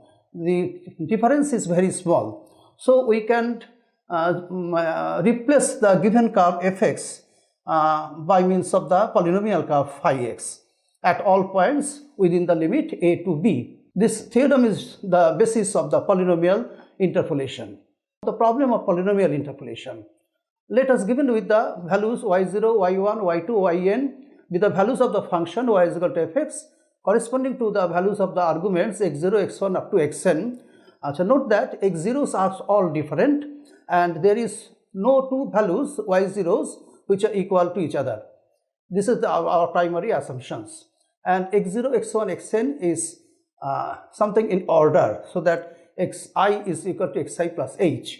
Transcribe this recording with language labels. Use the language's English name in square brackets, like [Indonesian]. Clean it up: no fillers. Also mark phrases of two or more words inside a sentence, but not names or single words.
[English] The difference is very small. So we can replace the given curve fx by means of the polynomial curve phi x at all points within the limit a to b. This theorem is the basis of the polynomial interpolation. The problem of polynomial interpolation. Let us given with the values y0, y1, y2, yn with the values of the function y is equal to fx corresponding to the values of the arguments x0, x1 up to xn. So note that x0s are all different and there is no two values y0s which are equal to each other. This is our primary assumptions, and x0, x1, xn is something in order, so that xi is equal to xi plus h.